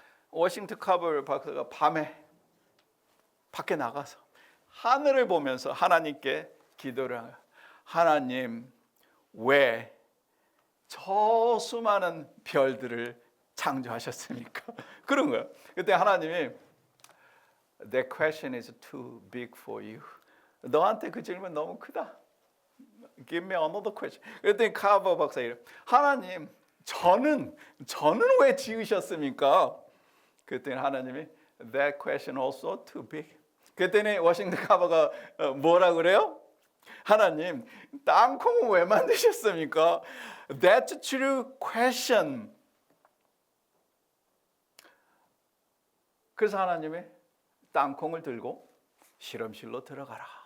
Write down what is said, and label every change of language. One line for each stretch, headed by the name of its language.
Korean: 워싱턴 카버 박사가 밤에 밖에 나가서 하늘을 보면서 하나님께 기도를 하는 거야. 하나님, 왜 저 수많은 별들을 창조하셨습니까? 그런 거야. 그때 하나님이
English: That question is too big for you.
Korean: 너한테 그 질문 너무 크다.
English: Give me another question.
Korean: 그랬더니 카버 박사 이래. 하나님, 저는 왜 지으셨습니까? 그랬더니 하나님이
English: That question also too big.
Korean: 그랬더니 워싱턴 카버가 뭐라 그래요? 하나님, 땅콩은 왜 만드셨습니까?
English: That's true question.
Korean: 그래서 하나님이 땅콩을 들고 실험실로 들어가라.